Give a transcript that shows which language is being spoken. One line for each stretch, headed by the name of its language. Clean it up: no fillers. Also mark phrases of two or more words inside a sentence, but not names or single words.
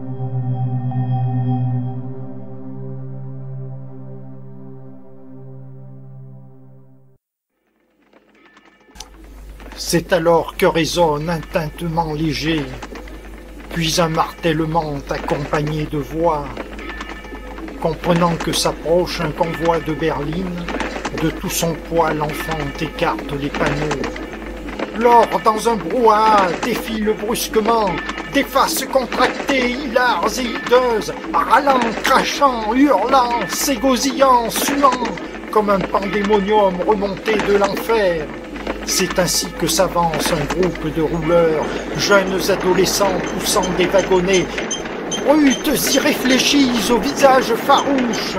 French: C'est alors que résonne un tintement léger, puis un martèlement accompagné de voix. Comprenant que s'approche un convoi de berline, de tout son poids l'enfant écarte les panneaux. L'or dans un brouhaha défile brusquement, des faces contractées, hilars et hideuses, râlant, crachant, hurlant, s'égosillant, suant, comme un pandémonium remonté de l'enfer. C'est ainsi que s'avance un groupe de rouleurs, jeunes adolescents poussant des wagonnets, brutes irréfléchies au visage farouche.